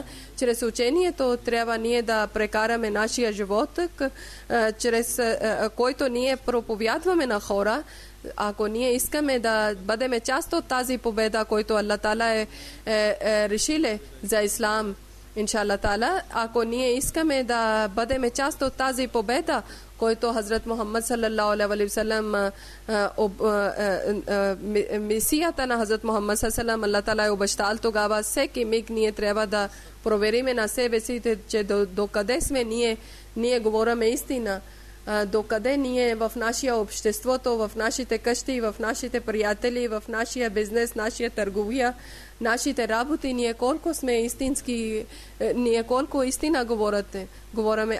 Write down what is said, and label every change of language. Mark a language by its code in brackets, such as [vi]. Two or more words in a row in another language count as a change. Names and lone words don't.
[bg] Чрез учението трябва ние да прекараме нашия живот, чрез който ние проповядваме на хора. Ако ние искаме да бъдем част от тази победа, който Аллах Таала е решил за ислам, [ar] إن شاء الله تعالى, [bg] ако ние искаме да бъдем част от тази победа, който Хазрат Мухаммад [ar] صلى الله عليه وسلم, [bg] мисията на Хазрат Мухаммад [ar] صلى الله عليه وسلم, [bg] Аллах Таала е обещал, тогава всеки миг ние трябва да провериме на себе си, че докъде сме ние говориме истина. Докъде ние в нашия обществото, в нашите къщи, в нашите приятели, в нашия бизнес, нашия търговия, нашите работи, ние колко сме истински, ние колко истина говориме.